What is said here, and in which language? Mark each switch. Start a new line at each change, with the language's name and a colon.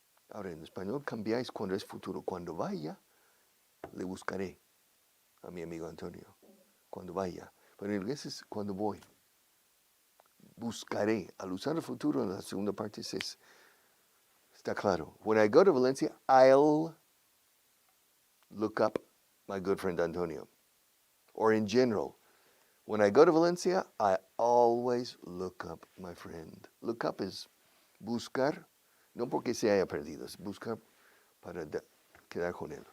Spanish: Ahora, en español cambiáis cuando es futuro. Cuando vaya, le buscaré a mi amigo Antonio. Cuando vaya. Pero en inglés es cuando voy. Buscaré. Al usar el futuro en la segunda parte está claro.
English: When I go to Valencia, I'll look up my good friend Antonio. Or in general, when I go to Valencia, I always look up my friend. Look up is
Spanish: buscar, no porque se haya perdido, es buscar para quedar con él.